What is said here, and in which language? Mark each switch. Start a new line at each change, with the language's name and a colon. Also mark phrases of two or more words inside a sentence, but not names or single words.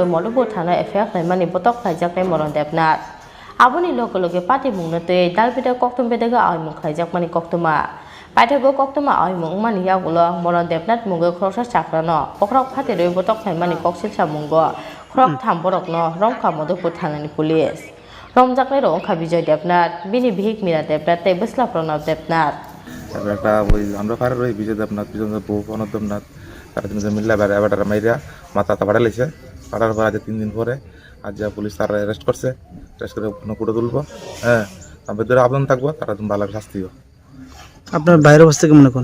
Bodo: मधुपुर थाना एफेक्ट नायमानि बतक खलाइजाकनाय मरन देबनाथ आबुनि लगे लगे पाटिमुंनो तै दालबिदा कक्तुम बेदागा आइमुं खलाइजाकमानि कक्तुमा पाइथागो कक्तुमा आइमुं मानि यागुलो मरन देबनाथ मुगे ख्रक्सा चाग्रानो बख्रक फातेरै बतक नायमानि कक्सिल सामुंगो ख्रक थाम बरकनो रंखा मधुपुर थानानि पुलिस रमजाकनाय रंखा बिजय देबनाथ बिनि बिहिक मीरा देबनाथ तै बिस्ला प्रणव देबनाथ
Bangla: একটা ওই আমরা ফারার ওই বিজয় দেবনাথ পিছন বউ প্রণব দেবনাথ তারা তিনজন মিল্লা বেড়া মাইরা মাথা পাড়া লেছে পাড়ার পর আজ 3 দিন পরে আজ যা পুলিশ তারা অ্যারেস্ট করছে অ্যারেস্ট করে ফটো তুলবো হ্যাঁ তারপর ধরে আবেদন থাকবো তারা তুমি ভালো শাস্তি দিও আপনার বাইরের অবস্থা কেমন এখন